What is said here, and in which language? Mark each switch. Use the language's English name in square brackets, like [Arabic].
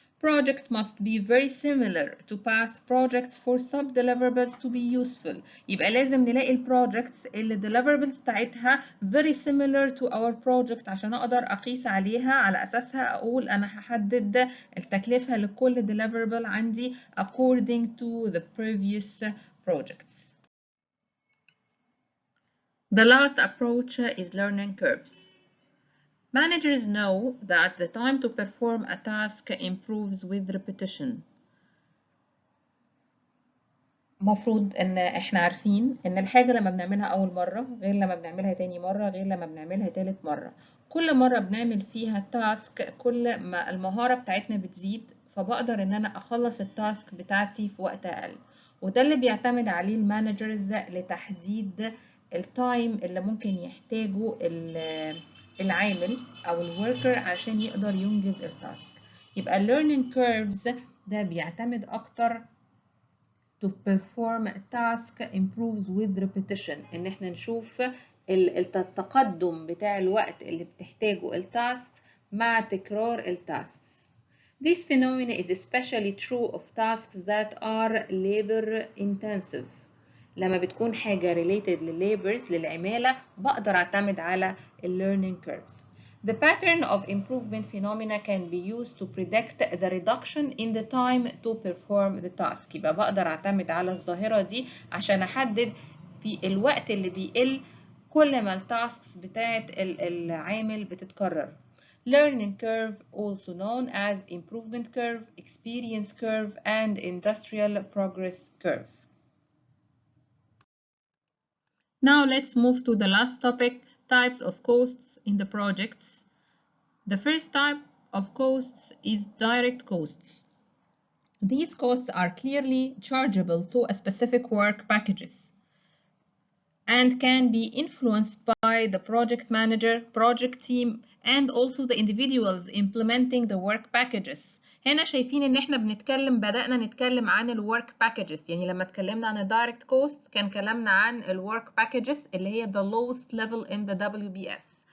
[English] Project must be very similar to past projects for sub-deliverables to be useful. [Arabic] يبقى لازم نلاقي البروجكتس اللي deliverables بتاعتها [English] very similar to our project [Arabic] عشان أقدر أقيس عليها، على أساسها أقول أنا هحدد التكلفة لكل deliverable عندي [English] according to the previous projects. The last approach is learning curves. Managers know that the time to perform a task improves with repetition. [Arabic] مفروض ان احنا عارفين ان الحاجة لما بنعملها اول مرة غير لما بنعملها تاني مرة غير لما بنعملها تالت مرة. كل مرة بنعمل فيها تاسك كل ما المهارة بتاعتنا بتزيد، فبقدر ان انا اخلص التاسك بتاعتي في وقت اقل. وده اللي بيعتمد عليه المانجرز لتحديد التايم اللي ممكن يحتاجه العامل او الوركر عشان يقدر ينجز التاسك. يبقى learning curves ده بيعتمد اكتر [English] to perform task improves with repetition، [Arabic] ان احنا نشوف التقدم بتاع الوقت اللي بتحتاجه التاسك مع تكرار التاسكس. [English] This phenomenon is especially true of tasks that are labor intensive. [Arabic] لما بتكون حاجة related للليبرز للعمالة بقدر اعتمد على [English] learning curves. The pattern of improvement phenomena can be used to predict the reduction in the time to perform the task. [Arabic] يبقى بقدر اعتمد على الظاهرة دي عشان احدد في الوقت اللي بيقل كل ما التاسكس بتاعت العامل بتتكرر. [English] Learning curve, also known as improvement curve, experience curve, and industrial progress curve. Now let's move to the last topic, types of costs in the projects. The first type of costs is direct costs. These costs are clearly chargeable to a specific work packages and can be influenced by the project manager, project team, and also the individuals implementing the work packages. [Arabic] هنا شايفين ان احنا بدأنا نتكلم عن الورك packages. يعني لما اتكلمنا عن الدايركت كوست كان كلامنا عن الورك packages اللي هي [English] the lowest level in the WBS.